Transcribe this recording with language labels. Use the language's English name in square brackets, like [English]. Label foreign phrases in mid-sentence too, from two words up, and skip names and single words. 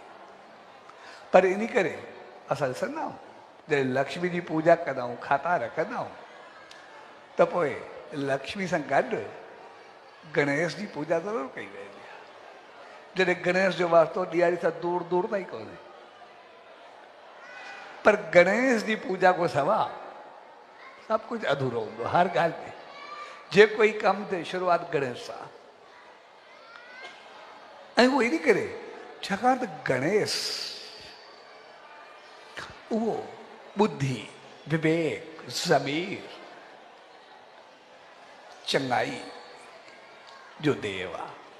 [Sindhi] पर इन करे असां ॾिसंदा आहियूं जॾहिं लक्ष्मी जी पूजा कंदा आहियूं, खाता रखंदा आहियूं त पोइ लक्ष्मी सां गॾु गणेश जी पूजा ज़रूरु कई वेंदी आहे। जॾहिं गणेश जो वास्तो ॾियारी सां दूर दूर ताईं कोन्हे, पर गणेश जी पूजा को सवा सब कुछ अधूरो हूंदो। हर ॻाल्हि में जे कोई कमु थिए शुरूआत गणेश सां। ऐं उहो इन करे छाकाणि त गणेश उहो बुद्धि, विवेक, ज़मीर, चङाई जो देव आहे।